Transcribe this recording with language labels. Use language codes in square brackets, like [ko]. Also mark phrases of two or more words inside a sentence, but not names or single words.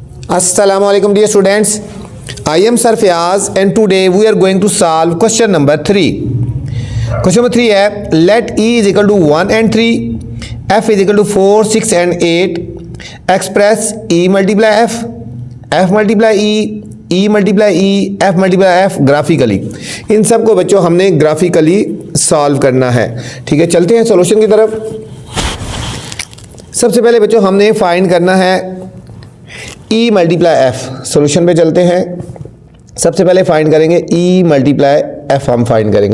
[ar] السلام عليكم [en] dear students. I am Sir Fayaz and today we are going to solve question number 3. Question number 3 है let E is equal to 1 and 3, F is equal to 4, 6 and 8. Express E multiply F, F multiply E, E multiply E, F multiply F ग्राफिकली। [ur] ان سب کو بچو ہم نے [en] graphically solve [ur] کرنا ہے. ٹھیک ہے، چلتے ہیں سلوشن کی طرف۔ سب سے پہلے بچو ہم نے فائنڈ کرنا ہے [en] E multiply F. [ur] سلوشن پہ چلتے ہیں. سب سے پہلے فائنڈ کریں گے [en] E multiply F, [ur] ہم فائنڈ کریں گے.